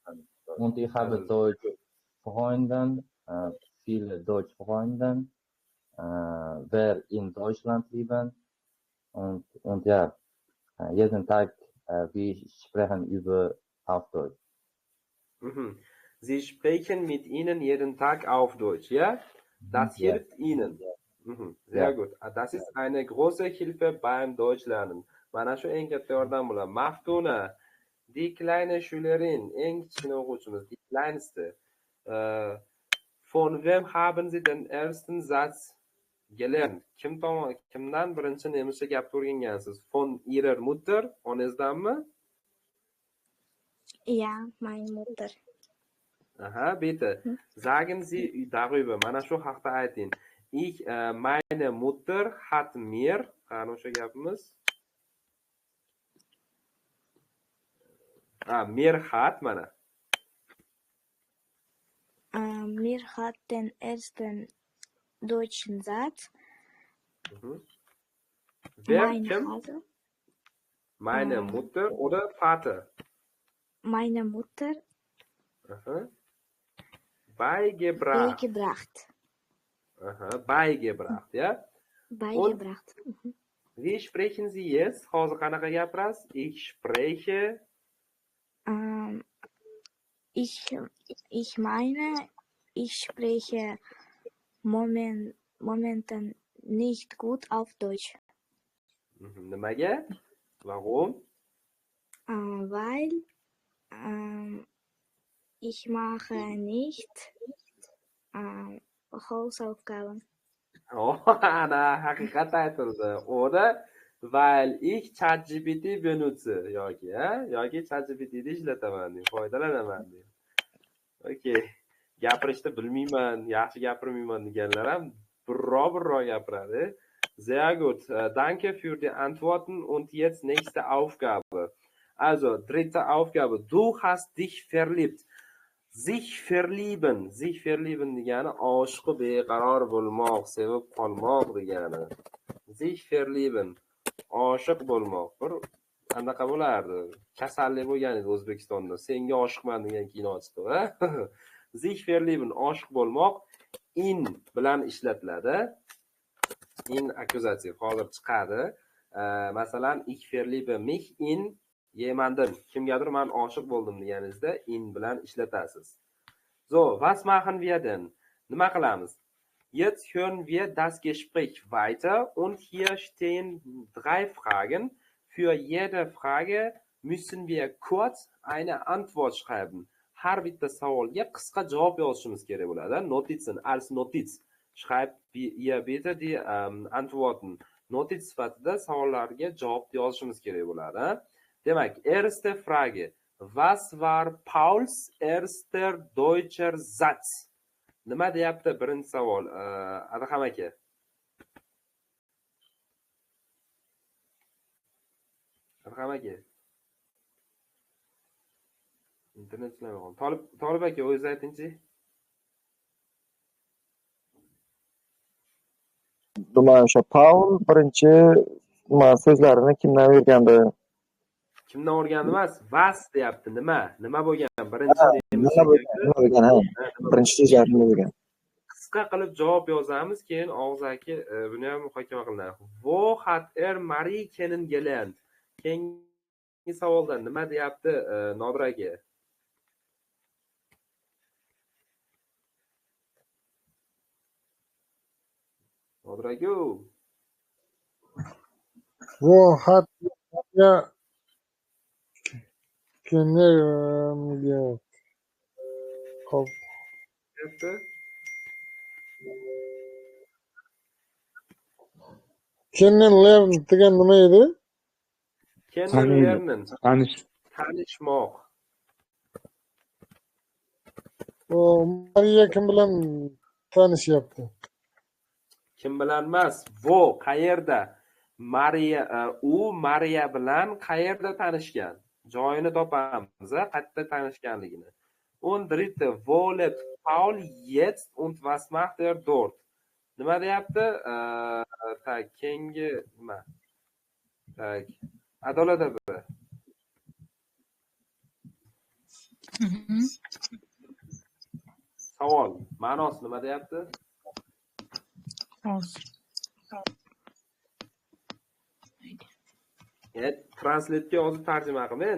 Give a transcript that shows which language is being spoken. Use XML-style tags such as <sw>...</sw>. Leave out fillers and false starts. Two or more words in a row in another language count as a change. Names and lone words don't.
<de>Und ich habe Deutschfreunde, viele Deutschfreunde, wer in Deutschland leben und ja, jeden Tag wir sprechen auf Deutsch. Sie sprechen mit ihnen jeden Tag auf Deutsch, ja? Das hilft ihnen. Sehr gut. Das ist eine große Hilfe beim Deutschlernen.</de> <uz>Mana shu eng katta yordam bo'ladi. Maftuna,</uz> <de>die kleine Schülerin,</de> <uz>eng kichkina o'quvchimiz,</uz> <de>die kleinste. Von wem haben Sie den ersten Satz gelernt?</de> <uz>Kimdan birinchi nemischa gapni o'rgangansiz?</uz> <de>Von Ihrer Mutter, onangizdanmi? Ja, meine Mutter. Aha, bitte. Sagen Sie darüber,</de> <uz>mana shu haqda ayting.</uz> <de>Meine Mutter hat mir,</de> <uz>qani o'sha gapimiz?</uz> <de>Mir hat, mana. Mir hat den ersten deutschen Satz. Wer? Meine</de> <uz>Kim?</uz> <de>Vater. Meine Mutter oder Vater? Meine Mutter. Beigebracht. Beigebracht, ja? Beigebracht. Wie sprechen Sie jetzt?</de> <uz>Hozir qanaqa gapirasiz?</uz> <de>Ich spreche. Ich meine, ich spreche momentan nicht gut auf Deutsch.</de> <uz>Nimaga? Warum?</uz> <de>Weil ich mache nicht Hausaufgaben.</de> <uz>Ana haqiqat aytildi.</uz> <de>Oder weil ich ChatGPT benutze</de> <uz>yoki ChatGPTni ishlataman deb, foydalanaman deb.</uz> <de>Okay.</de> <uz>Gapirishni bilmayman, yaxshi gapirmayman deganlar ham birro gapiradi.</uz> <de>Sehr gut. Danke für die Antworten und jetzt nächste Aufgabe. Also, dritte Aufgabe. Du hast dich verliebt. Sich verlieben</de> <uz>degani oshiq beqaror bo'lmoq, sevib qolmoq degani.</uz> <de>Sich verlieben.</de> <uz>Oshiq bo'lmoq. Bir anaqa bo'lardi. Kasallik bo'lgan edi O'zbekistonda. Senga oshiqman degan kino chiqdi, ha?</uz> <de>Sich verlieben,</de> <uz>oshiq bo'lmoq in bilan ishlatiladi. In akkuzativ hozir chiqadi. Masalan,</uz> <de>ich verliebe mich in jemanden.</de> <uz>Kimgadir men oshiq bo'ldim deganingizda in bilan ishlatasiz.</uz> <de>So, was machen wir denn?</de> <uz>Nima qilamiz?</uz> <de>Jetzt hören wir das Gespräch weiter und hier stehen 3 Fragen. Für jede Frage müssen wir kurz eine Antwort schreiben.</de> <uz>Har bitta savolga qisqa javob yozishimiz kerak bo'ladi.</uz> <de>Notizen als Notiz. Schreibt ihr bitte die Antworten.</de> <uz>Notiz sifatida savollarga javob yozishimiz kerak bo'ladi. Demak,</uz> <de>erste Frage. Was war Pauls erster deutscher Satz?</de> <uz>Nima deyapti birinchi savol? Adham aka. Adham aka. Internet ishlamayapti. Tolib aka, o'zingiz aytingchi. Nima o'sha Paul birinchi so'zlarini kimdan o'rgandi? Kimdan o'rgandi emas, was deyapti. Nima bo'lgan? Birinchi nima bo'lgan? Birinchi so'zlarni bo'lgan. Qisqa qilib javob yozamiz, keyin og'zaki buni ham muhokama qilinadi.</uz> <de>Wo hat Marie kennengelernt?</de> <uz>Keyingi savolda nima deyapti Nodir aka? Nodir aka.</uz> <de>Wo hat kennengelernt?</de> <uz>Hop. Kennenlernen degan nima edi? Kennenlernen. Tanishmoq. Mariya kim bilan tanishyapti? Kim bilan emas? Vo qayerda? U Mariya bilan qayerda tanishgan? Joyini topamiz, qayerda tanishganligini.</uz> <de>Und dritte, wo lebt Paul jetzt und was macht dort?</de> <uz>Nima deyapti? Keyingi nima? Adolat opa. Savol, ma'nosi nima deyapti? Translate'ga yozib tarjima qilmen.</uz>